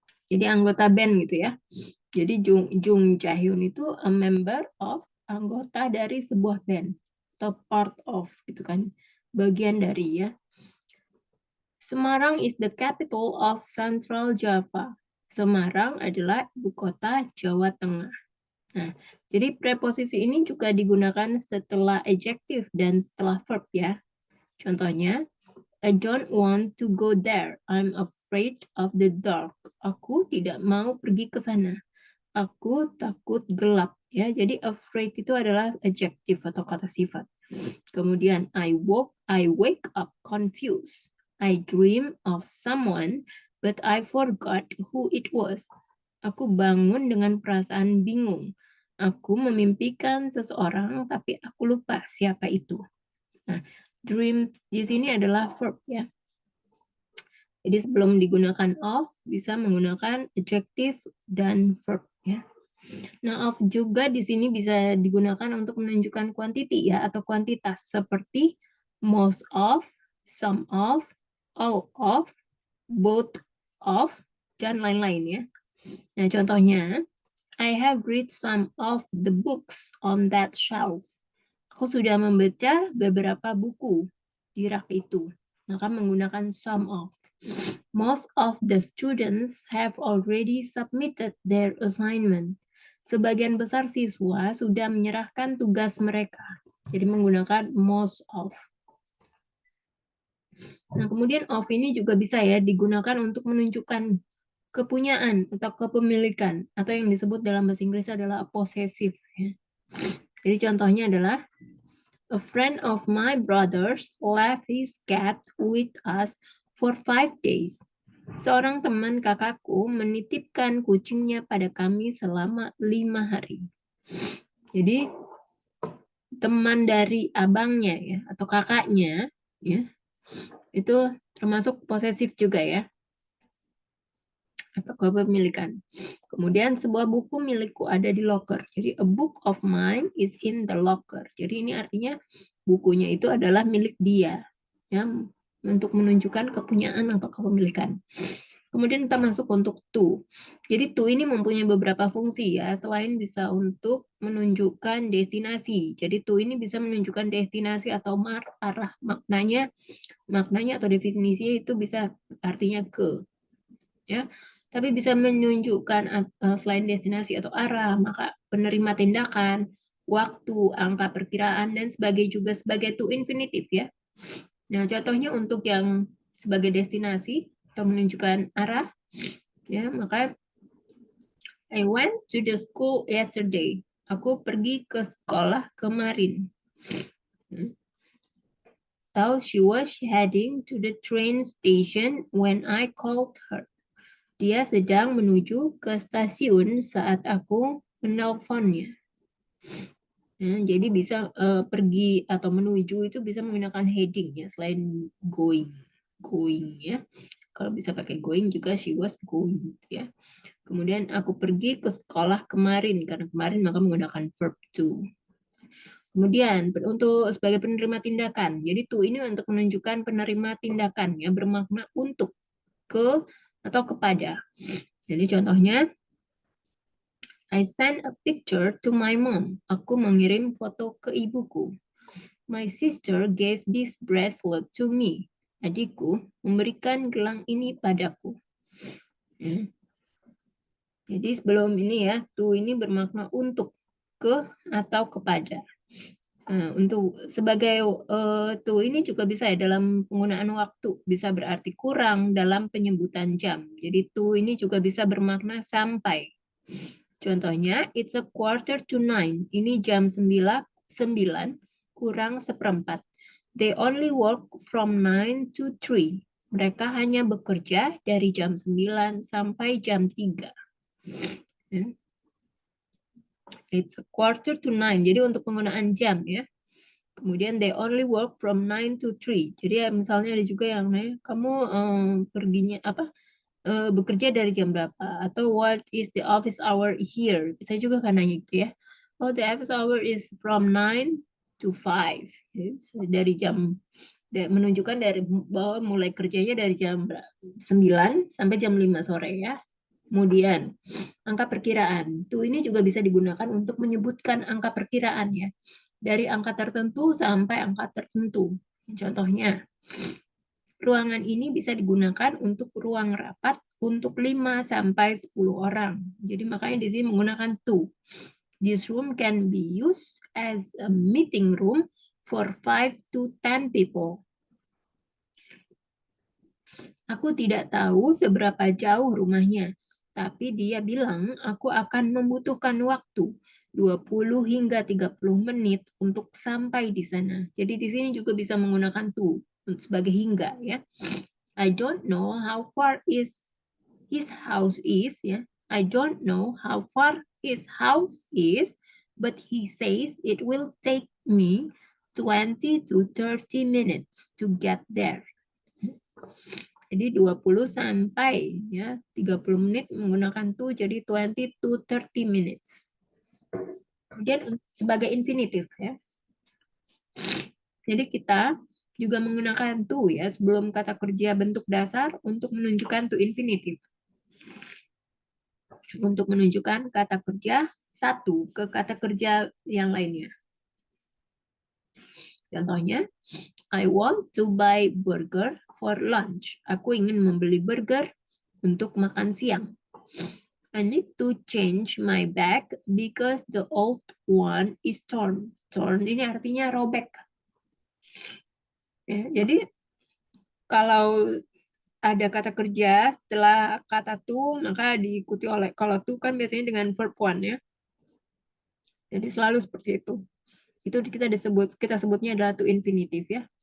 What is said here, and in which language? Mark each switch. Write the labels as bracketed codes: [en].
[id] Jadi anggota band gitu ya. Jadi Jung Jae-hyun itu [en] a member of, [id] anggota dari sebuah band atau [en] part of [id] gitu kan. Bagian dari ya. [en] Semarang is the capital of Central Java. [id] Semarang adalah ibu kota Jawa Tengah. Nah, jadi preposisi ini juga digunakan setelah adjective dan setelah verb ya. [en] Contohnya, I don't want to go there. I'm afraid of the dark. [id] Aku tidak mau pergi ke sana. Aku takut gelap. Ya, jadi afraid itu adalah adjective atau kata sifat. Kemudian [en] I wake up confused. I dream of someone, but I forgot who it was. [id] Aku bangun dengan perasaan bingung. Aku memimpikan seseorang, tapi aku lupa siapa itu. Nah, dream di sini adalah verb ya. Jadi sebelum digunakan of, bisa menggunakan adjective dan verb ya. Nah, of juga di sini bisa digunakan untuk menunjukkan quantity ya atau kuantitas seperti [en] most of, some of, all of, both of, [id] dan lain-lain ya. Nah, contohnya, [en] I have read some of the books on that shelf. [id] Aku sudah membaca beberapa buku di rak itu. Maka menggunakan some of. [en] Most of the students have already submitted their assignment. [id] sebagian besar siswa sudah menyerahkan tugas mereka. Jadi menggunakan most of. Nah, kemudian of ini juga bisa ya digunakan untuk menunjukkan kepunyaan atau kepemilikan, atau yang disebut dalam bahasa Inggris adalah possessive. Ya. Jadi contohnya adalah, [en] a friend of my brothers left his cat with us for 5 days. [id] Seorang teman kakakku menitipkan kucingnya pada kami selama 5 hari. Jadi teman dari abangnya ya atau kakaknya ya itu termasuk posesif juga ya atau kepemilikan. Kemudian sebuah buku milikku ada di locker. Jadi [en] a book of mine is in the locker. [id] Jadi ini artinya bukunya itu adalah milik dia ya untuk menunjukkan kepunyaan atau kepemilikan. Kemudian kita masuk untuk to. Jadi to ini mempunyai beberapa fungsi ya, selain bisa untuk menunjukkan destinasi. Jadi to ini bisa menunjukkan destinasi atau arah. Maknanya atau definisinya itu bisa artinya ke. Ya. Tapi bisa menunjukkan selain destinasi atau arah, maka penerima tindakan, waktu, angka perkiraan dan sebagai to infinitive ya. Nah, contohnya untuk yang sebagai destinasi atau menunjukkan arah, ya maka [en] I went to the school yesterday. [id] Aku pergi ke sekolah kemarin. Atau [en] she was heading to the train station when I called her. [id] Dia sedang menuju ke stasiun saat aku menelponnya. Jadi bisa pergi atau menuju itu bisa menggunakan heading ya, selain going ya. Kalau bisa pakai going juga [en] she was going [id] ya. Kemudian aku pergi ke sekolah kemarin, karena kemarin maka menggunakan verb to. Kemudian untuk sebagai penerima tindakan, jadi to ini untuk menunjukkan penerima tindakan ya, bermakna untuk, ke, atau kepada. Jadi contohnya, [en] I sent a picture to my mom. [id] Aku mengirim foto ke ibuku. [en] My sister gave this bracelet to me. [id] Adikku memberikan gelang ini padaku. Ya. Jadi sebelum ini ya, to ini bermakna untuk, ke, atau kepada. Nah, untuk sebagai to ini juga bisa ya dalam penggunaan waktu, bisa berarti kurang dalam penyebutan jam. Jadi to ini juga bisa bermakna sampai. Contohnya, [en] it's a 8:45. [id] Ini jam 9 kurang seperempat. [en] They only work from 9 to 3. [id] Mereka hanya bekerja dari jam 9 sampai jam 3. [en] It's a 8:45. [id] Jadi untuk penggunaan jam ya. Kemudian [en] they only work from 9 to 3. [id] Jadi ya, misalnya ada juga yang kamu perginya apa? Bekerja dari jam berapa, atau [en] what is the office hour here, [id] bisa juga kan nanya gitu ya. [en] Oh, the office hour is from 9 to 5. [id] Dari jam menunjukkan dari bahwa mulai kerjanya dari jam 9 sampai jam 5 sore ya. Kemudian angka perkiraan tuh ini juga bisa digunakan untuk menyebutkan angka perkiraan ya, dari angka tertentu sampai angka tertentu. Contohnya, ruangan ini bisa digunakan untuk ruang rapat untuk 5 sampai 10 orang. Jadi makanya di sini menggunakan to. [en] This room can be used as a meeting room for 5 to 10 people. [id] Aku tidak tahu seberapa jauh rumahnya, tapi dia bilang aku akan membutuhkan waktu 20 hingga 30 menit untuk sampai di sana. Jadi di sini juga bisa menggunakan to sebagai hingga ya. [en] I don't know how far his house is [id] ya. [en] I don't know how far his house is, but he says it will take me 20 to 30 minutes to get there. [id] Jadi 20 sampai ya 30 menit menggunakan to, jadi [en] 20 to 30 minutes. [id] Kemudian sebagai infinitif ya. Jadi kita juga menggunakan to ya sebelum kata kerja bentuk dasar untuk menunjukkan to infinitif. Untuk menunjukkan kata kerja satu ke kata kerja yang lainnya. [en] Contohnya, I want to buy burger for lunch. [id] Aku ingin membeli burger untuk makan siang. [en] I need to change my bag because the old one is torn. [id] Torn ini artinya robek. Ya, jadi kalau ada kata kerja setelah kata to, maka diikuti oleh, kalau to kan biasanya dengan verb one ya. Jadi selalu seperti itu. Itu kita sebutnya adalah to infinitive ya.